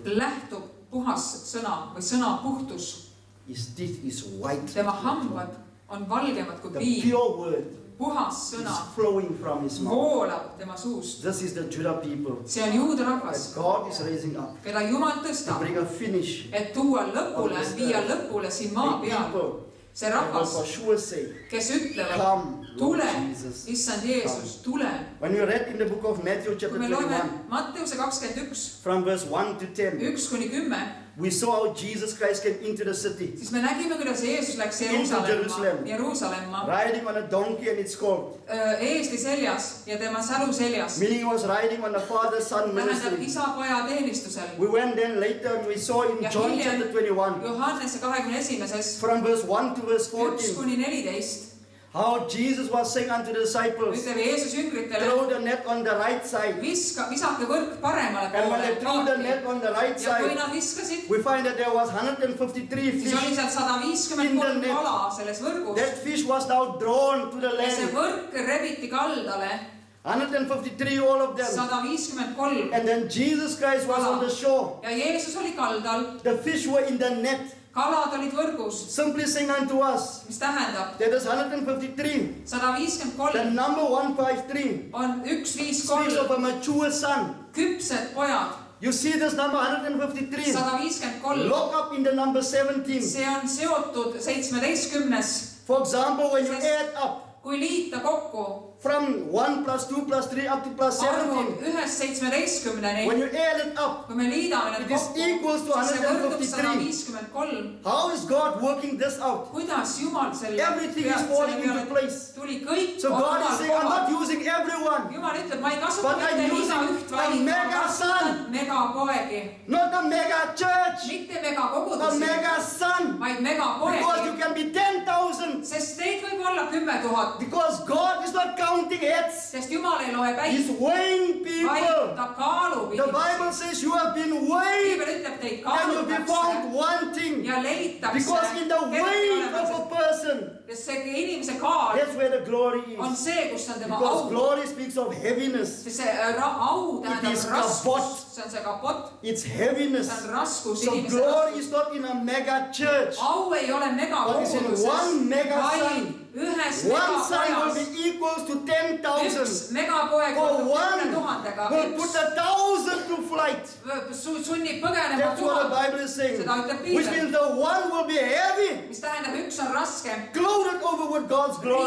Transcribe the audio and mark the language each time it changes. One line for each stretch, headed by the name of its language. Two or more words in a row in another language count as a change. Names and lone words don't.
Estonian: lähtub puhas sõna või sõna puhtus.
English: His teeth is white.
Estonian: Tema hambad on valgemad kui
English: The
Estonian: piim.
English: pure word
Estonian: Puhas
English: is
Estonian: sõna
English: flowing from his mouth.
Estonian: voolab tema suust.
English: This is the Judah people
Estonian: See on juuda
English: that
Estonian: rahvas,
English: God is raising up
Estonian: keda Jumal
English: to
Estonian: tõstab,
English: bring a finish.
Estonian: et tuua lõpule, viia lõpule siin maa
English: A
Estonian: peal.
English: people
Estonian: See
English: that will
Estonian: rahvas,
English: for sure say,
Estonian: kes ütlevad,
English: come, Lord
Estonian: tule,
English: Jesus.
Estonian: issand Jeesus, tule.
English: When we read in the book of Matthew
Estonian: Kui
English: chapter
Estonian: me loeme
English: 21,
Estonian: Matteuse 21,
English: from verse 1 to 10,
Estonian: 1-10,
English: we saw how Jesus Christ came into the city,
Estonian: siis me nägime, kuidas Jeesus läks
English: Jerusalem.
Estonian: Jeruusalemma
English: riding on a donkey and its colt,
Estonian: eesli seljas ja tema sälu seljas.
English: meaning he was riding on the Father, Son
Estonian: Tähendab
English: ministry.
Estonian: isa poja teenistusel.
English: We went then later and we saw in
Estonian: Ja
English: John
Estonian: hiljem
English: chapter 21,
Estonian: Johannese 21.
English: from verse 1 to verse 14,
Estonian: 1-14
English: how Jesus was saying unto the disciples,
Estonian: ütleb Jeesus jüngritele,
English: throw the net on the right side.
Estonian: visake võrk paremale
English: And when they threw the
Estonian: poole.
English: net on the right
Estonian: Ja kui
English: side,
Estonian: nad viskasid,
English: we find that there was 153
Estonian: siis oli
English: fish.
Estonian: seal 153 kala selles võrgus.
English: That fish was now drawn to the
Estonian: Ja see
English: land.
Estonian: võrk rebiti kaldale,
English: 153, all of them.
Estonian: 153.
English: And then Jesus Christ was on the shore.
Estonian: Ja Jeesus oli kaldal,
English: The fish were in the net.
Estonian: kalad olid võrgus,
English: Simply saying unto us,
Estonian: mis tähendab
English: that is 153. The
Estonian: 153
English: number 153
Estonian: on
English: speaks
Estonian: 153
English: of a mature son.
Estonian: küpsed pojad.
English: You see this number 153.
Estonian: 153,
English: Look up in the number 17.
Estonian: see on seotud 17.
English: For example, when you add up
Estonian: Kui liita kokku
English: from 1 plus 2 plus 3 up to plus
Estonian: arvud
English: 17,
Estonian: 1-17,
English: when you add it up,
Estonian: kui me liidame need
English: it is
Estonian: kokku,
English: equals to
Estonian: siis see võrdub
English: 153.
Estonian: 153.
English: How is God working this out?
Estonian: Kuidas Jumal selle
English: Everything is falling into place.
Estonian: tuli kõik
English: So God is saying, I'm
Estonian: kohal.
English: not using everyone,
Estonian: Jumal ütleb, ma ei kasuta
English: But I'm
Estonian: mitte
English: using
Estonian: igaüht,
English: a
Estonian: vaid ma
English: mega
Estonian: kasutan
English: son.
Estonian: megapoegi.
English: not a mega church,
Estonian: Mitte
English: a
Estonian: megakogudusi,
English: mega son.
Estonian: vaid
English: Because you
Estonian: megapoegi.
English: can be 10,000.
Estonian: Sest teid võib olla 10 000,
English: Because God is not counting heads,
Estonian: sest Jumal ei loe
English: He's
Estonian: päid,
English: weighing
Estonian: vaid
English: people.
Estonian: ta kaalub
English: The Bible says you have been weighed
Estonian: Piibel ütleb, teid
English: and you'll be
Estonian: kaalutakse
English: found wanting.
Estonian: ja leitakse.
English: Because in the weight of a person,
Estonian: Sest see inimese kaal
English: that's where the glory
Estonian: on
English: is.
Estonian: see, kus on tema
English: Because
Estonian: au.
English: glory speaks of heaviness,
Estonian: Sest see au
English: is
Estonian: tähendab
English: kapot.
Estonian: raskust, see on see kapott,
English: it's
Estonian: see
English: heaviness.
Estonian: on raskus,
English: So
Estonian: inimese
English: glory
Estonian: raskus.
English: is not in a mega church.
Estonian: Au ei ole
English: But it's in one
Estonian: megakoguduses,
English: mega
Estonian: vaid
English: son.
Estonian: ühes
English: One son will
Estonian: megapojas.
English: be equals to
Estonian: Üks
English: 10,000.
Estonian: megapoeg
English: For
Estonian: võrdub 10
English: one
Estonian: 000-ga,
English: will put 1,000 to flight.
Estonian: sunnib põgenema
English: That's what the
Estonian: 1000,
English: Bible is saying.
Estonian: Seda ütleb
English: Which
Estonian: Piibel.
English: means the one will be heavy,
Estonian: mis tähendab, üks on raske,
English: clothed over with God's glory.